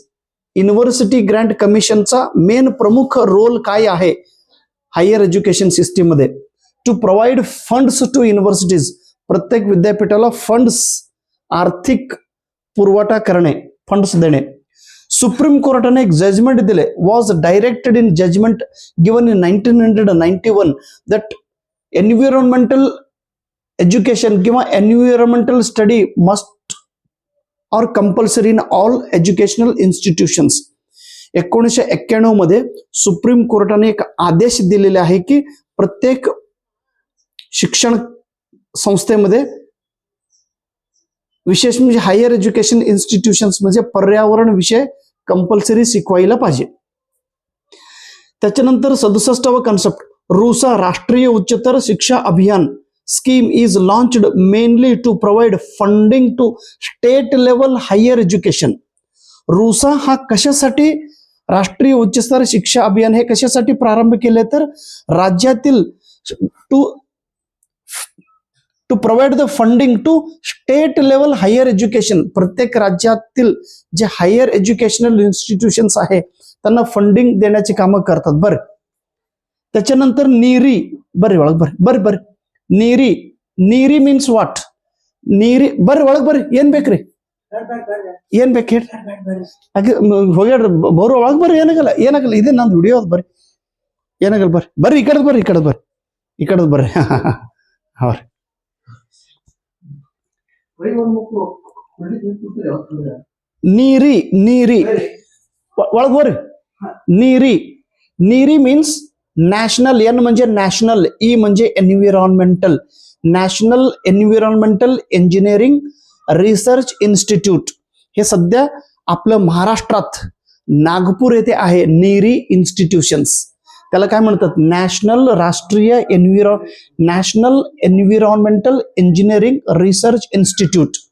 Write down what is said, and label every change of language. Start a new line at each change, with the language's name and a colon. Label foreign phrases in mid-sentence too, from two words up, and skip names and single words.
Marathi: युनिव्हर्सिटी ग्रँट कमिशनचा मेन प्रमुख रोल काय आहे
English: higher education system
Marathi: मध्ये?
English: to provide funds to universities.
Marathi: प्रत्येक विद्यापीठाला फंड्स आर्थिक पुरवठा करणे, फंड्स देणे. सुप्रीम कोर्टाने एक जजमेंट दिले.
English: was directed in judgment given in 1991 that environmental education किंवा environmental study must or compulsory in all educational institutions.
Marathi: 1991 मध्ये सुप्रीम कोर्टाने एक आदेश दिलेले आहे की प्रत्येक शिक्षण संस्थेमध्ये विशेष म्हणजे
English: higher education institutions
Marathi: म्हणजे पर्यावरण विषय कंपल्सरी शिकवायला पाहिजे. त्याच्यानंतर 67वा कॉन्सेप्ट रुसा राष्ट्रीय उच्चतर शिक्षा अभियान
English: scheme is launched mainly to provide funding to state level higher education.
Marathi: रुसा हा कशासाठी राष्ट्रीय उच्चतर शिक्षा अभियान हे कशासाठी प्रारंभ केले तर राज्यातील
English: to provide the funding to state level higher education.
Marathi: प्रत्येक राज्यातील जे
English: higher educational institutions
Marathi: आहे त्यांना फंडिंग देण्याची कामं करतात. बरं त्याच्यानंतर नीरी. बरं ನೀರಿ
English: means what?
Kannada: ನೀರಿ ಬರ್ರಿ ಒಳಗ್ ಬರ್ರಿ. ಏನ್ ಬೇಕ್ರಿ? ಏನ್ ಬೇಕು ಹೇಳ್ರಿ. ಹೋಗ್ಯಾಡ್ರಿ ಬರೋ ಒಳಗ್ ಬರ್ರಿ. ಏನಾಗಲ್ಲ ಇದೇ ನಂದು ವಿಡಿಯೋ ಅದ. ಬರ್ರಿ ಏನಾಗಲ್ಲ. ಬರ್ರಿ ಈ ಕಡೆ ಬರ್ರಿ. ಅವ್ರಿ ನೀರಿ ಒಳಗ್ ಬರ್ರಿ.
English: ನೀರಿ ಮೀನ್ಸ್ नॅशनल.
Marathi: एन म्हणजे नॅशनल, ई म्हणजे एन्व्हायरमेंटल. नॅशनल एन्व्हायरमेंटल इंजिनिअरिंग रिसर्च इन्स्टिट्यूट. हे सध्या आपलं महाराष्ट्रात नागपूर येथे आहे नीरी इन्स्टिट्यूशन्स. त्याला काय म्हणतात, राष्ट्रीय नॅशनल एन्व्हिरॉन्मेंटल इंजिनिअरिंग रिसर्च इन्स्टिट्यूट.